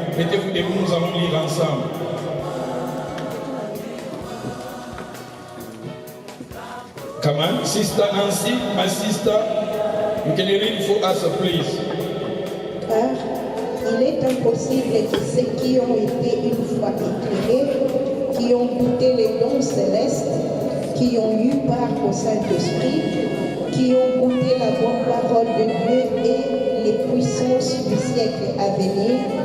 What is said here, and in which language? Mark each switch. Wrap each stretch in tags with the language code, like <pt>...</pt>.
<fr>Mettez-vous debout, nous allons lire ensemble.</fr> <en>Come on, Sister Nancy, my sister, you can read for us, please.</en> <fr>Car il est impossible que ceux qui ont été une fois éclairés, qui ont goûté les dons célestes, qui ont eu part au Saint-Esprit, qui ont goûté la bonne parole de Dieu et les puissances du siècle à venir,</fr>